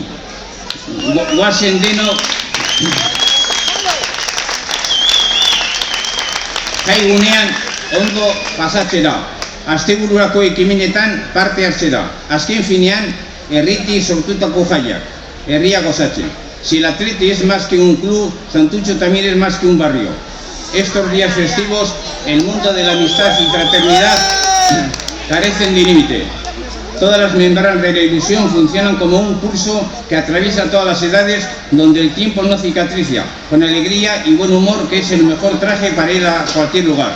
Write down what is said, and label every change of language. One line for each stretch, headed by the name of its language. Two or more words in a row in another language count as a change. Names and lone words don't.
Basque: Goazen denok jaigunean ondo pasatzera, astebururako ekimenetan parte hartzera. Azken finean, herritik sortutako jaiak, herria gozatzen.
Spanish: Si el Atleti es más que un club, Santutxu también es más que un barrio. Estos días festivos, el mundo de la amistad y fraternidad carecen de límite. Todas las membranas de la ilusión funcionan como un pulso que atraviesa todas las edades, donde el tiempo no cicatriza, con alegría y buen humor, que es el mejor traje para ir a cualquier lugar.